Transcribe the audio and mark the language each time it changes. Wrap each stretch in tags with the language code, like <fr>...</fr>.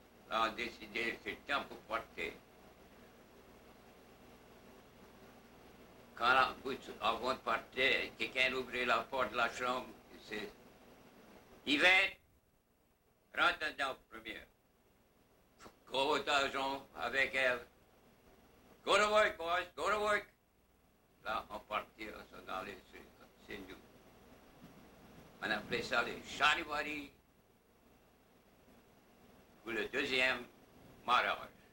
<fr>On décidait, c'est le temps pour partir. Quand avant de partir, quelqu'un ouvrait la porte de la chambre, il dit, Yvette, rentre dedans première. Gros argent avec elle.</fr> <en>Go to work, boys, go to work.</en> <fr>Là, on partit, on s'en allait, c'est nous. On appelait ça les charivari pour le deuxième mariage.</fr>